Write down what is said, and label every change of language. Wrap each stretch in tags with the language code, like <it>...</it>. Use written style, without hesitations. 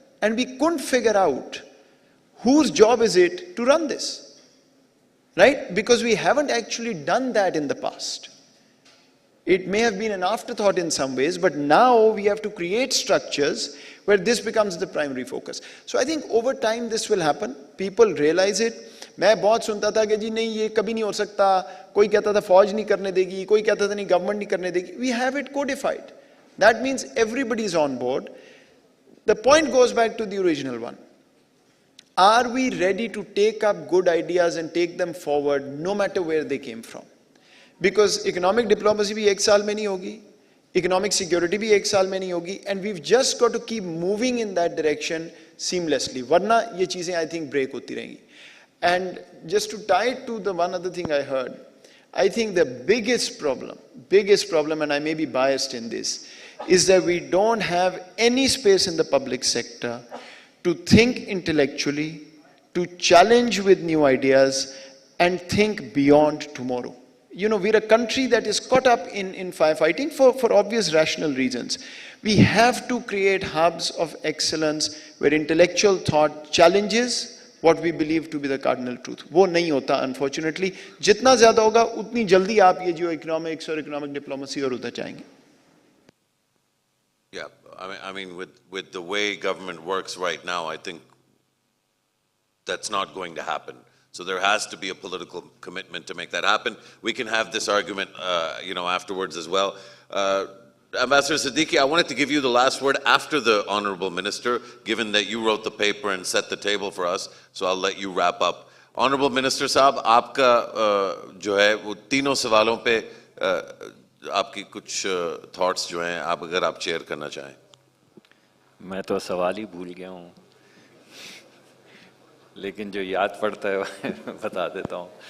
<en>and we couldn't figure out whose job is it to run this, right? Because we haven't actually done that in the past. It may have been an afterthought in some ways, but now we have to create structures where this becomes the primary focus. So I think over time this will happen. People realize it.</en> <hi>मैं बहुत सुनता था कि जी नहीं ये कभी नहीं हो सकता, कोई कहता था फौज नहीं करने देगी, कोई कहता था नहीं गवर्नमेंट नहीं करने देगी.</hi> <en>We have it codified. That means everybody is on board. The point goes back to the original one. Are we ready to take up good ideas and take them forward no matter where they came from? Because economic diplomacy</en> <hi>भी एक साल में नहीं होगी,</hi> <en>economic security भी एक साल में नहीं होगी, and we've just got to keep moving in that direction seamlessly.</en> <hi>वरना ये चीजें</hi> <en>I think</en> <hi>break होती रहेंगी.</hi> <en>And just to tie it to the one other thing I heard, I think the biggest problem, and I may be biased in this, is that we don't have any space in the public sector to think intellectually, to challenge with new ideas, and think beyond tomorrow. You know, we're a country that is caught up in firefighting for obvious rational reasons. We have to create hubs of excellence where intellectual thought challenges what we believe to be the cardinal truth.</en> <hi>वो नहीं होता, unfortunately. जितना ज़्यादा होगा, उतनी जल्दी आप ये जो economics और economic diplomacy और उधर जाएंगे.</hi> <en>Yeah, I mean, with the way government works right now, I think that's not going to happen. So there has to be a political commitment to make that happen. We can have this argument, afterwards as well. Ambassador Siddiqui, I wanted to give you the last word after the Honorable Minister, given that you wrote the paper and set the table for us, so I'll let you wrap up.</en> <hi>Honorable Minister Saab, आपका जो है वो तीनों सवालों पे आपकी कुछ thoughts जो हैं आप अगर आप share करना चाहें. मैं तो सवाल ही भूल गया हूँ, लेकिन जो याद पड़ता है बता देता हूँ.</hi>